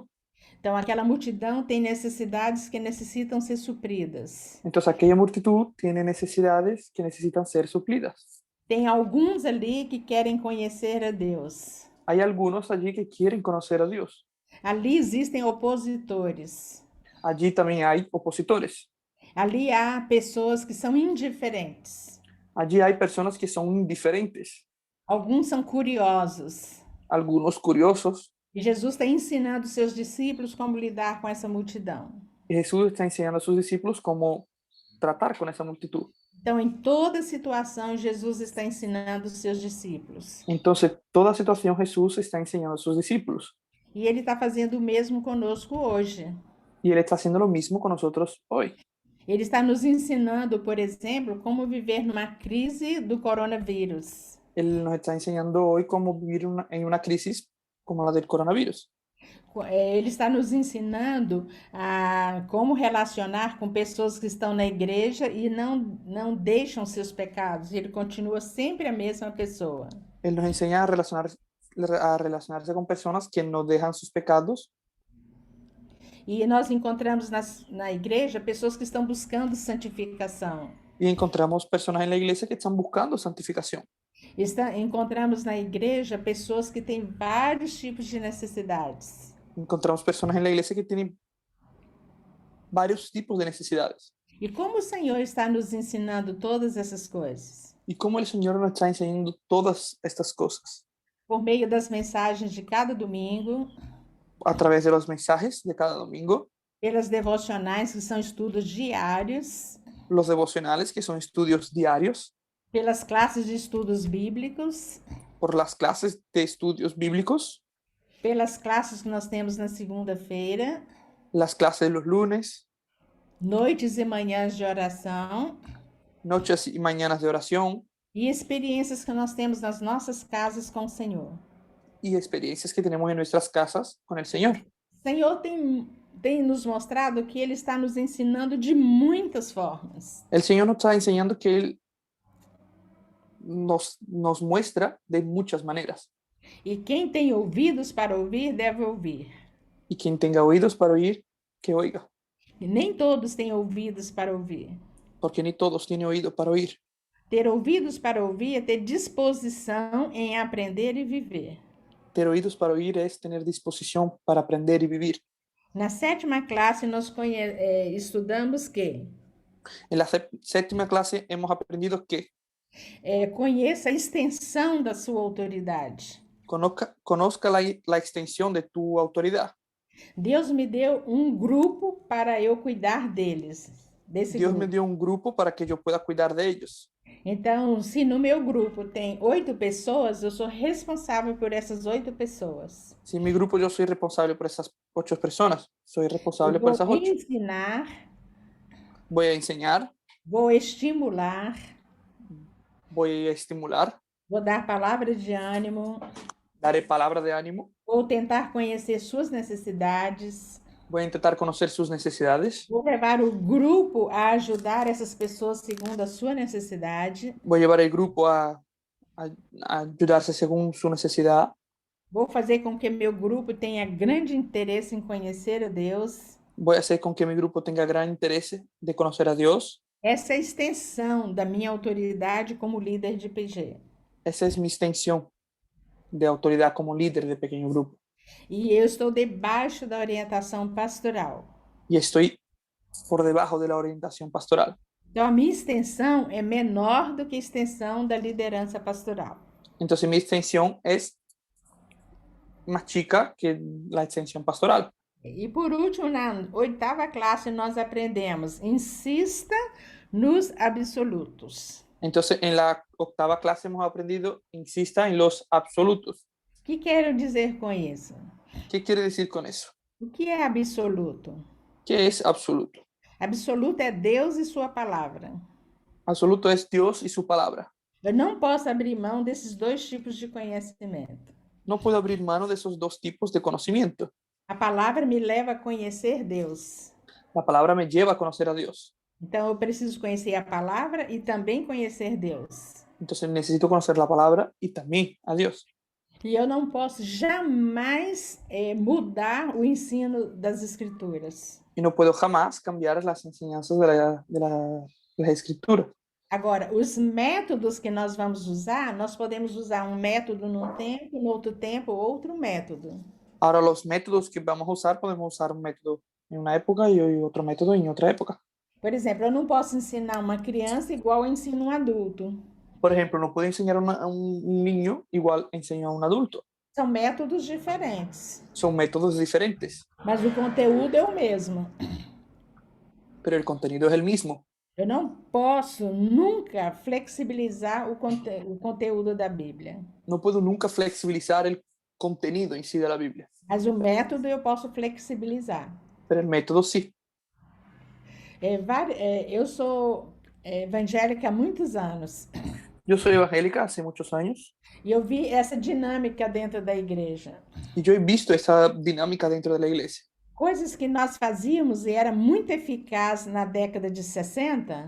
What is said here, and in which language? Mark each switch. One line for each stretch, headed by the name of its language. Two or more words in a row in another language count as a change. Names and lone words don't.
Portuguese: Então, aquela multidão tem necessidades que necessitam ser supridas.
Spanish: Entonces aquella multitud tiene necesidades que necesitan ser suplidas.
Portuguese: Tem alguns ali que querem conhecer a Deus.
Spanish: Hay algunos allí que quieren conocer a Dios.
Portuguese: Ali existem opositores.
Spanish: Allí también hay opositores.
Portuguese: Ali há pessoas que são indiferentes.
Spanish: Allí hay personas que son indiferentes,
Portuguese: Alguns são curiosos.
Spanish: algunos curiosos.
Portuguese: E Jesus está ensinando os seus discípulos como lidar com essa multidão.
Spanish: Y Jesús está enseñando a sus discípulos cómo tratar con esa multitud.
Portuguese: Então, em toda situação, Jesus está ensinando os seus discípulos.
Spanish: Entonces, toda situación Jesús está enseñando a sus discípulos.
Portuguese: E ele está fazendo o mesmo conosco hoje.
Spanish: Y Él está haciendo lo mismo con nosotros hoy.
Portuguese: Ele está nos ensinando, por exemplo, como viver numa crise do coronavírus.
Spanish: Él nos está enseñando hoy cómo vivir en una crisis como la del coronavirus.
Portuguese: Ele está nos ensinando a como relacionar com pessoas que estão na igreja e não deixam seus pecados. Ele continua sempre a mesma pessoa.
Spanish: Él nos enseña a relacionarse con personas que no dejan sus pecados.
Portuguese: E nós encontramos na igreja pessoas que estão buscando santificação.
Spanish: Y encontramos personas en la iglesia que están buscando santificación.
Portuguese: Encontramos na igreja pessoas que têm vários tipos de necessidades.
Spanish: Encontramos personas en la iglesia que tienen varios tipos de necesidades.
Portuguese: E como o Senhor está nos ensinando todas essas coisas?
Spanish: Y cómo el Señor nos está enseñando todas estas cosas.
Portuguese: Por meio das mensagens de cada domingo,
Spanish: A través de los mensajes de cada domingo,
Portuguese: pelas devocionais, que são estudos diários,
Spanish: los devocionales, que son estudios diarios,
Portuguese: pelas classes de estudos bíblicos,
Spanish: por las clases de estudios bíblicos,
Portuguese: pelas classes que nós temos na segunda-feira,
Spanish: las clases de los lunes,
Portuguese: noites e manhãs de oração
Spanish: noches y mañanas de oración
Portuguese: e experiências que nós temos nas nossas casas com o Senhor.
Spanish: y experiencias que tenemos en nuestras casas con el Señor.
Portuguese: O Senhor tem nos mostrado que Ele está nos ensinando de muitas formas.
Spanish: El Señor nos está enseñando que Él nos muestra de muchas maneras.
Portuguese: E quem tem ouvidos para ouvir, deve ouvir.
Spanish: Y quien tenga oídos para oír, que oiga,
Portuguese: E nem todos têm ouvidos para ouvir.
Spanish: porque ni todos tienen oído para oír.
Portuguese: Ter ouvidos para ouvir é ter disposição em aprender e viver.
Spanish: Ter oídos para oír es tener disposición para aprender y vivir.
Portuguese: Na 7ª classe, nós estudamos que
Spanish: En la séptima clase hemos aprendido que
Portuguese: conheça a extensão da sua autoridade.
Spanish: conozca la extensión de tu autoridad.
Portuguese: Deus me deu um grupo para eu cuidar deles.
Spanish: Dios me dio un grupo para que yo pueda cuidar de ellos.
Portuguese: Então, se no meu grupo tem 8 pessoas, eu sou responsável por essas 8 pessoas.
Spanish: Si en mi grupo yo soy responsable por esas 8 personas, soy responsable
Portuguese: Eu
Spanish: por
Portuguese: vou
Spanish: esas 8.
Portuguese: ensinar,
Spanish: Voy a enseñar,
Portuguese: vou estimular,
Spanish: voy a estimular,
Portuguese: vou dar palavras de ânimo,
Spanish: daré palabras de ánimo,
Portuguese: vou tentar conhecer suas necessidades,
Spanish: voy a intentar conocer sus necesidades,
Portuguese: vou levar o grupo a ajudar essas pessoas segundo a sua necessidade,
Spanish: voy a llevar el grupo a ayudarse según su necesidad,
Portuguese: vou fazer com que meu grupo tenha grande interesse em conhecer a Deus.
Spanish: voy a hacer con que mi grupo tenga gran interés de conocer a Dios.
Portuguese: Essa é a extensão da minha autoridade como líder de PG.
Spanish: Esa es mi extensión de autoridad como líder de pequeño grupo.
Portuguese: E eu estou debaixo da orientação pastoral.
Spanish: Y estoy por debajo de la orientación pastoral.
Portuguese: Então, a minha extensão é menor do que a extensão da liderança pastoral.
Spanish: Entonces mi extensión es más chica que la extensión pastoral.
Portuguese: E por último, na 8ª classe, nós aprendemos: insista nos absolutos.
Spanish: Entonces en la 8ª clase hemos aprendido, insista en los absolutos.
Portuguese: O que quero dizer com isso?
Spanish: ¿Qué quiere decir con eso?
Portuguese: O que é absoluto?
Spanish: ¿Qué es absoluto?
Portuguese: Absoluto é Deus e sua palavra.
Spanish: Absoluto es Dios y su palabra.
Portuguese: Eu não posso abrir mão desses 2 tipos de conhecimento.
Spanish: No puedo abrir mano de esos 2 tipos de conocimiento.
Portuguese: A palavra me leva a conhecer Deus.
Spanish: La palabra me lleva a conocer a Dios.
Portuguese: Então, eu preciso conhecer a palavra e também conhecer Deus.
Spanish: Entonces necesito conocer la palabra y también a Dios.
Portuguese: E eu não posso jamais mudar o ensino das Escrituras.
Spanish: Y no puedo jamás cambiar las enseñanzas de la escritura.
Portuguese: Agora, os métodos que nós vamos usar, nós podemos usar um método num tempo, no outro tempo, outro método.
Spanish: Ahora los métodos que vamos a usar, podemos usar un método en una época y otro método en otra época.
Portuguese: Por exemplo, eu não posso ensinar uma criança igual eu ensino um adulto.
Spanish: Por ejemplo, no puedo enseñar a un niño igual enseño a un adulto.
Portuguese: São métodos diferentes,
Spanish: Son métodos diferentes,
Portuguese: mas o conteúdo é o mesmo.
Spanish: pero el contenido es el mismo.
Portuguese: Eu não posso nunca flexibilizar o conteúdo da Bíblia.
Spanish: No puedo nunca flexibilizar el contenido en sí de la Biblia,
Portuguese: Mas o método eu posso flexibilizar.
Spanish: pero el método sí.
Portuguese: Eu sou evangélica há muitos anos
Spanish: Yo soy evangélica hace muchos años
Portuguese: e eu vi essa dinâmica dentro da igreja.
Spanish: y yo he visto esa dinámica dentro de la iglesia.
Portuguese: Coisas que nós fazíamos e era muito eficaz na década de 60,